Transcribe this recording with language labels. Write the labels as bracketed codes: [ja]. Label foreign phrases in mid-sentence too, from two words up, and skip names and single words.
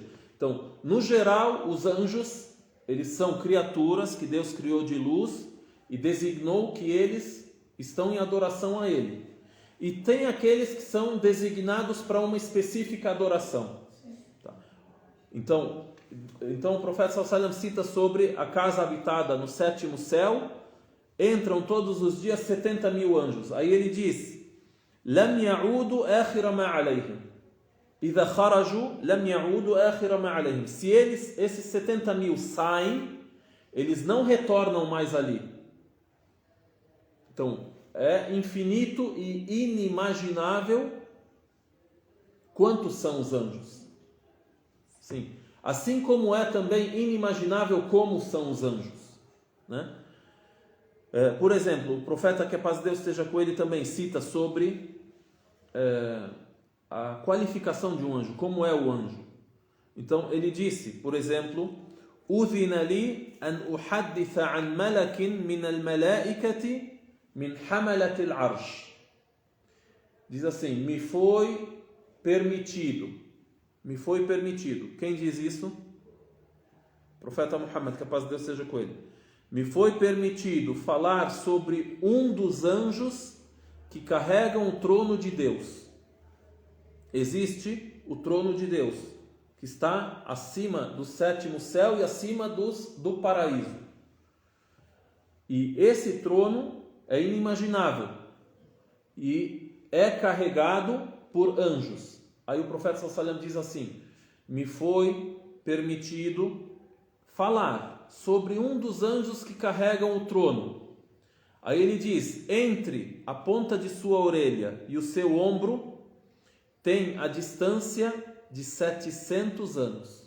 [pt] Então, no geral, os anjos, eles são criaturas que Deus criou de luz e designou que eles estão em adoração a Ele. E tem aqueles que são designados para uma específica adoração. Tá. Então o profeta [ar] صلى الله عليه وسلم [pt] cita sobre a casa habitada no 7º céu. Entram todos os dias 70.000 anjos. Aí ele diz, [ar] لم يعودوا آخر ما عليهم إذا خرجوا لم يعودوا آخر ما عليهم. [pt] Se esses 70.000 saem, eles não retornam mais ali. Então, é infinito e inimaginável quantos são os anjos. Sim. Assim como é também inimaginável como são os anjos, né? Por exemplo, o profeta, que a paz de Deus esteja com ele, também cita sobre a qualificação de um anjo, como é o anjo. Então ele disse, por exemplo, [ar] أذن لي أن أحدث عن ملك من الملائكة من حملة العرش. [pt] Diz assim, me foi permitido. Quem diz isso? O profeta Muhammad, que a paz de Deus seja com ele. Me foi permitido falar sobre um dos anjos que carregam o trono de Deus. Existe o trono de Deus, que está acima do 7º céu e acima do paraíso. E esse trono é inimaginável e é carregado por anjos. Aí o profeta [ar] صلى الله عليه وسلم [pt] diz assim, me foi permitido falar sobre um dos anjos que carregam o trono. Aí ele diz, entre a ponta de sua orelha e o seu ombro tem a distância de 700 anos.